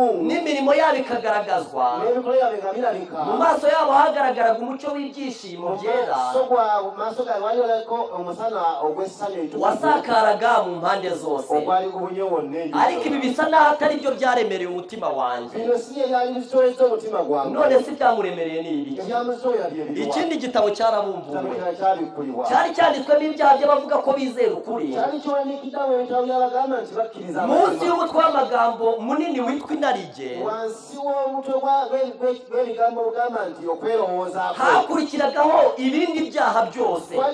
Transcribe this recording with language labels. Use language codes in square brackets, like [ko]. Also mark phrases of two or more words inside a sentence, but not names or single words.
[rw] n'imirimo yabo ikagaragazwa [lg] n'ebikola byabwe nga birabika [rw] mu maso yabo hagaragaraga umucyo w'ibyishimo byera [lg] mu maaso gaabwe wali waliko omusana ogw'essanyu ekitukuvu [rw] wasakaraga mu mpande zose [lg] ogwali gubunye wonna [rw] ariko ibi bisa naho atari byo byaremereye umutima wanjye [lg] bino si ebyali bizitoleza omutima gwange [rw] none si byamuremereye ni ibiki [lg] ebyamuzoya [rw] ikindi gitabo cyarabumbuwe cyari cyanditswemo ibyaha by'abavuga ko bizera ukuri. Munsi y'umutwe w'amagambo munini witwa inarijye hakurikiragaho ibindi byaha byose.